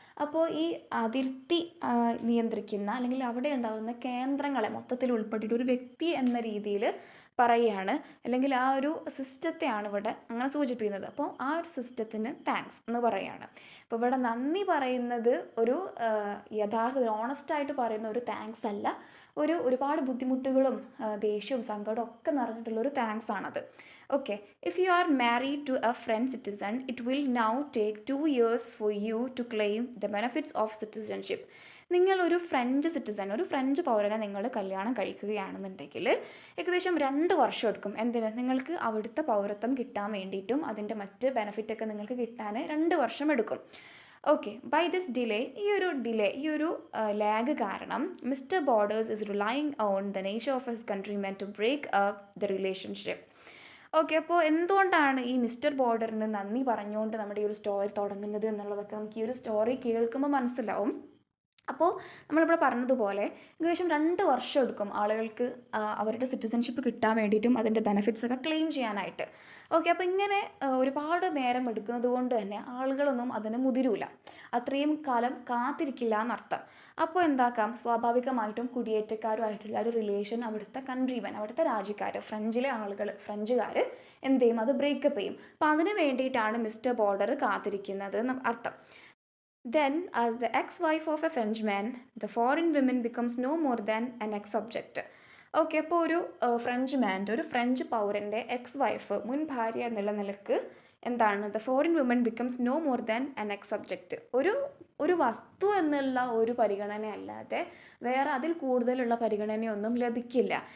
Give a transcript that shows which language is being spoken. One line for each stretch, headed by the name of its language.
Malayalam: അപ്പോൾ ഈ അതിർത്തി നിയന്ത്രിക്കുന്ന അല്ലെങ്കിൽ അവിടെ ഉണ്ടാകുന്ന കേന്ദ്രങ്ങളെ മൊത്തത്തിൽ ഉൾപ്പെട്ടിട്ട് ഒരു വ്യക്തി എന്ന രീതിയിൽ പറയുകയാണ്, അല്ലെങ്കിൽ ആ ഒരു സിസ്റ്റത്തെയാണ് ഇവിടെ അങ്ങനെ സൂചിപ്പിക്കുന്നത്. അപ്പോൾ ആ ഒരു സിസ്റ്റത്തിന് താങ്ക്സ് എന്ന് പറയുകയാണ്. അപ്പോൾ ഇവിടെ നന്ദി പറയുന്നത് ഒരു യഥാർത്ഥ ഓണസ്റ്റായിട്ട് പറയുന്ന ഒരു താങ്ക്സ് അല്ല, ഒരുപാട് ബുദ്ധിമുട്ടുകളും ദേഷ്യവും സങ്കടവും ഒക്കെ നിറഞ്ഞിട്ടുള്ളൊരു താങ്ക്സ് ആണത്.
English: Okay, if you are married to a French citizen, it will now take 2 years for you to claim the benefits of citizenship.
Malayalam: നിങ്ങൾ ഒരു ഫ്രഞ്ച് സിറ്റിസൺ, ഒരു ഫ്രഞ്ച് പൗരനെ നിങ്ങൾ കല്യാണം കഴിക്കുകയാണെന്നുണ്ടെങ്കിൽ ഏകദേശം 2 വർഷം എടുക്കും. എന്തിന്? നിങ്ങൾക്ക് അവിടുത്തെ പൗരത്വം കിട്ടാൻ വേണ്ടിയിട്ടും അതിൻ്റെ മറ്റ് ബെനിഫിറ്റൊക്കെ നിങ്ങൾക്ക് കിട്ടാൻ 2 വർഷം എടുക്കും.
English: okay, by this delay,
Malayalam: ഈ ഒരു ലാഗ് കാരണം
English: Mister Borders is relying on the nature of his countrymen to break up the relationship.
Malayalam: Okay, അപ്പോൾ എന്തുകൊണ്ടാണ് ഈ മിസ്റ്റർ ബോർഡറിന് നന്ദി പറഞ്ഞുകൊണ്ട് നമ്മുടെ ഈ ഒരു സ്റ്റോറി തുടങ്ങുന്നത് എന്നുള്ളതൊക്കെ നമുക്ക് ഈ ഒരു സ്റ്റോറി കേൾക്കുമ്പോൾ മനസ്സിലാവും. അപ്പോൾ നമ്മളിവിടെ പറഞ്ഞതുപോലെ ഏകദേശം 2 വർഷം എടുക്കും ആളുകൾക്ക് അവരുടെ സിറ്റിസൺഷിപ്പ് കിട്ടാൻ വേണ്ടിയിട്ടും അതിൻ്റെ ബെനിഫിറ്റ്സ് ഒക്കെ ക്ലെയിം ചെയ്യാനായിട്ട്. ഓക്കെ, അപ്പോൾ ഇങ്ങനെ ഒരുപാട് നേരം എടുക്കുന്നത് കൊണ്ട് തന്നെ ആളുകളൊന്നും അതിന് മുതിരൂല, അത്രയും കാലം കാത്തിരിക്കില്ല എന്നർത്ഥം. അപ്പോൾ എന്താക്കാം, സ്വാഭാവികമായിട്ടും കുടിയേറ്റക്കാരുമായിട്ടുള്ള ഒരു റിലേഷൻ അവിടുത്തെ കൺട്രിമൻ, അവിടുത്തെ രാജ്യക്കാർ, ഫ്രഞ്ചിലെ ആളുകൾ, ഫ്രഞ്ചുകാർ എന്ത് ചെയ്യും? അത് ബ്രേക്കപ്പ് ചെയ്യും. അപ്പോൾ അതിന് വേണ്ടിയിട്ടാണ് മിസ്റ്റർ ബോർഡർ കാത്തിരിക്കുന്നത് എന്ന് അർത്ഥം.
English: Then, as the ex-wife of a Frenchman, the foreign woman becomes no more than an ex-object.
Malayalam: Okay, അപ്പോൾ ഒരു ഫ്രഞ്ച് പൗരൻ്റെ എക്സ് വൈഫ്, മുൻ ഭാര്യ എന്നുള്ള നിലക്ക് എന്താണ്?
English: The foreign woman becomes no more than an ex subject.
Malayalam: ഒരു ഒരു വസ്തു എന്നുള്ള ഒരു പരിഗണന അല്ലാതെ വേറെ അതിൽ കൂടുതലുള്ള പരിഗണനയൊന്നും ലഭിക്കില്ല.